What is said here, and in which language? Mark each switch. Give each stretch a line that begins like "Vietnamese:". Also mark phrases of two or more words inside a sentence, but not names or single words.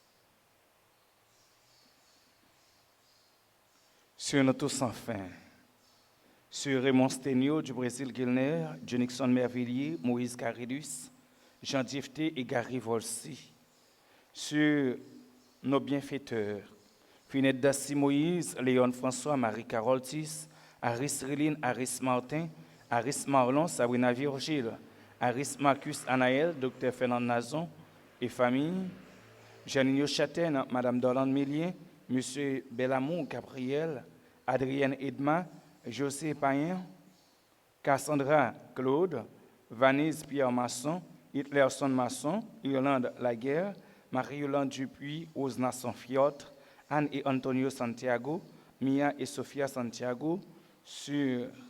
French: Sur nous tous sans fin, sur Raymond Sténio du Brésil Guilner, Jonixon Mervillier, Moïse Caridus, Jean Difté et Gary Volsi, sur nos bienfaiteurs, Finette Dassi Moïse, Léon François, Marie-Carole Tis, Aris Riline, Aris Martin, Aris Marlon, Sabrina Virgile, Aris Marcus Anaël, Dr Fernand Nazon et famille, Janine Châtaine, Madame Dorlande Mélier, Monsieur Bellamour Gabriel, Adrienne Edma, José Payen, Cassandra Claude, Vanise Pierre Masson, Hitlerson Masson, Yolande Laguerre, Marie-Yolande Dupuis, Osna Fiot, Anne et Antonio Santiago, Mia et Sofia Santiago, sur